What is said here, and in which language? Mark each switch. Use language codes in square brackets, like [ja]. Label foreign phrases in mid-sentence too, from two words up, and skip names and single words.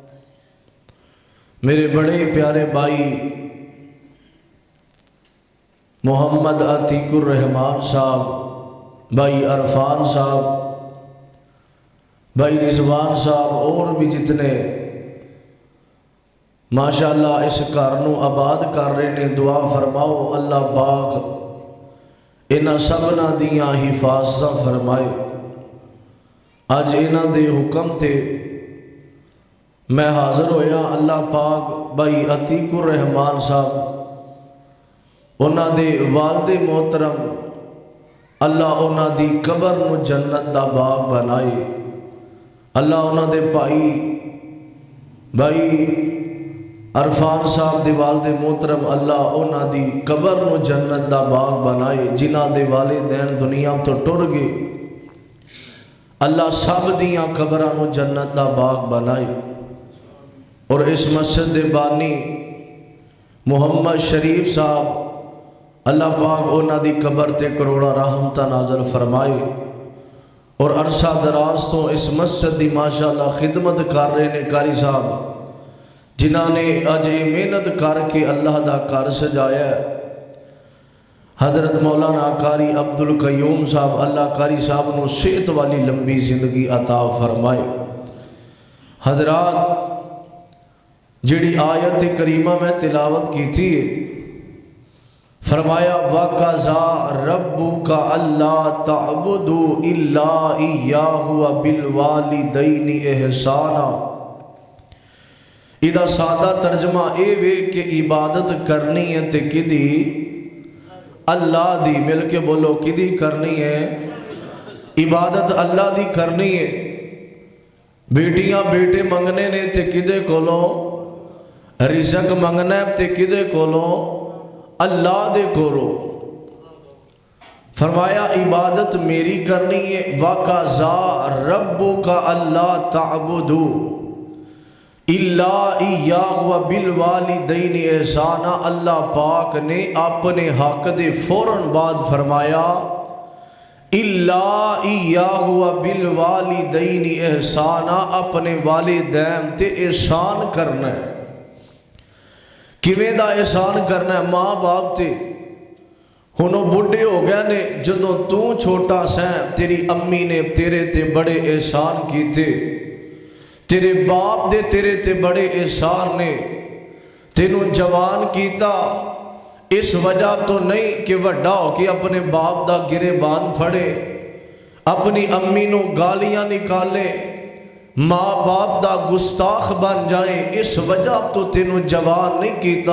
[pa] میرے بڑے پیارے بھائی محمد عتیق الرحمان صاحب، بھائی عرفان صاحب، بھائی رضوان صاحب اور بھی جتنے ماشاءاللہ اس کارنوں آباد کر رہے نے، دعا فرماؤ اللہ پاک انہاں سبنا دیاں حفاظت فرمائے۔ آج انہاں دے حکم تے میں حاضر ہویا، اللہ پاک بھائی عتیق الرحمان صاحب انہاں دے والد محترم اللہ انہاں دی قبر نو جنت دا باغ بنائے۔ اللہ انہاں دے بھائی عرفان صاحب دے والد محترم اللہ انہاں دی قبر نو جنت دا باغ بنائے۔ جنہاں دے والدین دنیا تو ٹر گئے، اللہ سب دیاں قبراں نو جنت دا باغ بنائے۔ اور اس مسجد دے بانی محمد شریف صاحب اللہ پاک انہاں دی قبر تے کروڑا رحمتہ نازل فرمائے۔ اور عرصہ دراز تو اس مسجد دی ماشاءاللہ خدمت کر رہے نے قاری صاحب، جنہاں نے اج محنت کر کے اللہ دا گھر سجایا ہے۔ حضرت مولانا قاری عبدالقیوم صاحب اللہ قاری صاحب نو صحت والی لمبی زندگی عطا فرمائے۔ حضرات، جڑی آیت کریمہ میں تلاوت کی تھی، فرمایا [ar] وَقَضَىٰ رَبُّكَ أَلَّا تَعْبُدُوا إِلَّا إِيَّاهُ وَبِالْوَالِدَيْنِ إِحْسَانًا۔ [pa] ادھا سادہ ترجمہ اے وے کہ عبادت کرنی ہے تے کدی اللہ دی، مل کے بولو کدی کرنی ہے؟ عبادت اللہ دی کرنی ہے۔ بیٹیاں بیٹے منگنے نے تے کدے کولوں؟ رزق منگنا ہے تے کدے کولوں؟ اللہ دے کولوں۔ فرمایا عبادت میری کرنی ہے۔ [ar] وَقَضَىٰ رَبُّكَ أَلَّا تَعْبُدُوا إِلَّا إِيَّاهُ وَبِالْوَالِدَيْنِ إِحْسَانًا۔ [pa] اللہ پاک نے اپنے حق دے فوراً بعد فرمایا [ar] إِلَّا إِيَّاهُ وَبِالْوَالِدَيْنِ إِحْسَانًا، [pa] اپنے والدین تے احسان کرنا ہے۔ کیویں دا احسان کرنا ہے؟ ماں باپ تے ہنوں بڑھے ہو گیا نے، جدوں تو چھوٹا سیں تیری امی نے تیرے تے بڑے احسان کیتے، تیرے باپ دے تیرے تے بڑے احسان نے، تینوں جوان کیتا اس وجہ تو نہیں کہ وڈا ہو کے اپنے باپ دا گریبان پھڑے، اپنی امی نو گالیاں نکالے، ماں باپ دا گستاخ بن جائیں، اس وجہ تو تینوں جوان نہیں کیتا۔